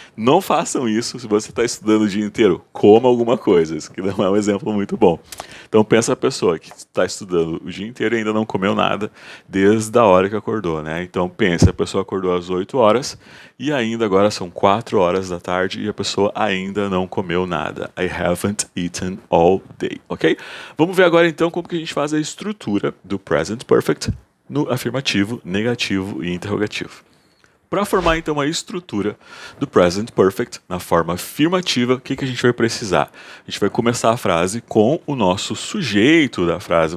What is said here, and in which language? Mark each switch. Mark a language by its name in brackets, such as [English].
[Portuguese] Não façam isso se você está estudando o dia inteiro. Coma alguma coisa. Isso que não é um exemplo muito bom. Então pensa a pessoa que está estudando o dia inteiro e ainda não comeu nada desde a hora que acordou, né? Então pensa, a pessoa acordou às 8 horas e ainda agora são 4 horas da tarde e a pessoa ainda não comeu nada. [English] I haven't eaten all day, ok? [Portuguese] Vamos ver agora então como que a gente faz a estrutura do present perfect no afirmativo, negativo e interrogativo. Para formar então a estrutura do present perfect na forma afirmativa, o que a gente vai precisar? A gente vai começar a frase com o nosso sujeito da frase.